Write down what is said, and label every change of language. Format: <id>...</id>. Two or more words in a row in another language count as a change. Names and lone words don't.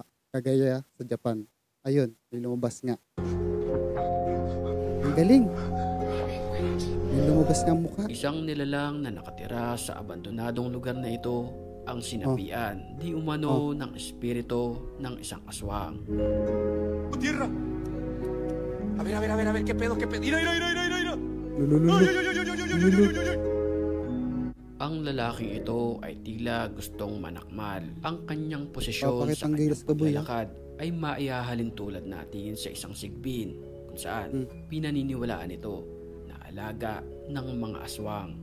<tl>Kagaya sa Japan. Ayun, may lumabas nga. Ang galing. May lumabas nga mukha. Isang nilalang na nakatira sa abandonadong lugar na ito ang sinapian di umano ng espiritu ng isang aswang.</tl> <es>¡Tierra! A ver, ¿qué pedo? ¡Mira! Lulululu.</es> <tl>Ang lalaking ito ay tila gustong manakmal. Ang kanyang posisyon sa Papakitang kanyang gilas ka, boy, ah. paglalakad ay maihahalin tulad natin sa isang sigbin kung saan pinaniniwalaan ito na alaga ng mga aswang.</tl>